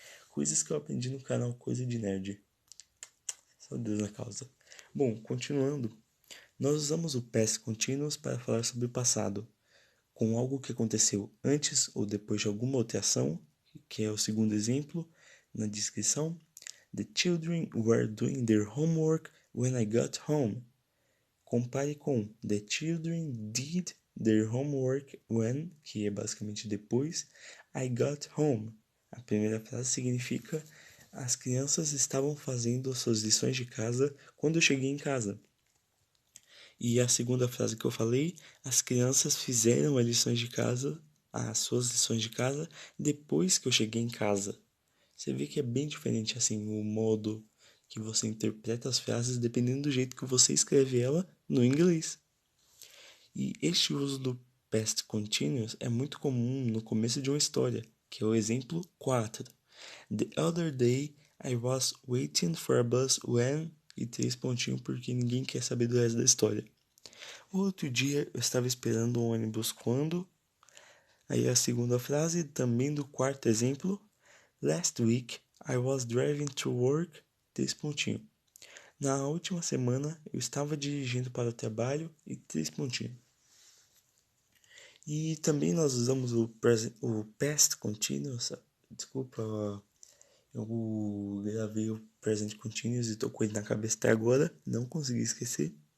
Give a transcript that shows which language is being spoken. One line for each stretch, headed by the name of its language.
Portuguese: Coisas que eu aprendi no canal Coisa de Nerd. Só Deus na causa. Bom, continuando. Nós usamos o past continuous para falar sobre o passado, com algo que aconteceu antes ou depois de alguma outra ação, que é o segundo exemplo na descrição.
English: The children were doing their homework when I got home.
Portuguese: Compare com
English: The children did their homework when,
Portuguese: que é basicamente depois,
English: I got home.
Portuguese: A primeira frase significa as crianças estavam fazendo suas lições de casa quando eu cheguei em casa. E a segunda frase que eu falei, as crianças fizeram as suas lições de casa depois que eu cheguei em casa. Você vê que é bem diferente assim o modo que você interpreta as frases dependendo do jeito que você escreve ela no inglês. E este uso do past continuous é muito comum no começo de uma história, que é o exemplo 4.
English: The other day I was waiting for a bus when...
Portuguese: E 3 pontinhos porque ninguém quer saber do resto da história. O outro dia eu estava esperando um ônibus quando... Aí a segunda frase, também do quarto exemplo.
English: Last week I was driving to work...
Portuguese: 3 pontinhos. Na última semana eu estava dirigindo para o trabalho e 3 pontinhos. E também nós usamos o past continuous. Desculpa, eu gravei o present continuous e tô com ele na cabeça até agora, não consegui esquecer.